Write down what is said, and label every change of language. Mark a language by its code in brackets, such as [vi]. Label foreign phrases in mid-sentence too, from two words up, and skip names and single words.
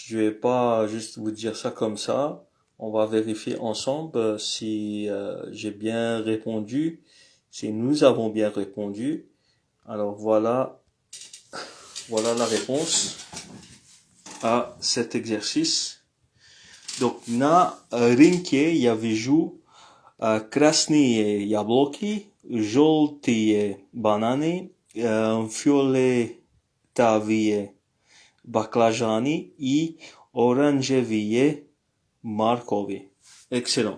[fr] Je vais pas juste vous dire ça comme ça. On va vérifier ensemble si j'ai bien répondu, si nous avons bien répondu. Alors voilà la réponse à cet exercice. [ru] Donc на рынке я вижу красные яблоки, желтые бананы, фиолетовые baklajani и оранжевые моркови. [fr] Excellent.